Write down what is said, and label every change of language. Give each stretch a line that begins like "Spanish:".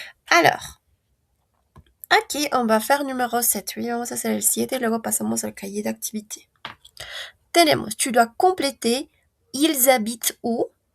French: Alors, aquí on va faire numéro 7.
Spanish: Oui, vamos a hacer el 7 y luego pasamos al cahier d'activité. Tenemos, tu dois compléter
French: ils habitent où?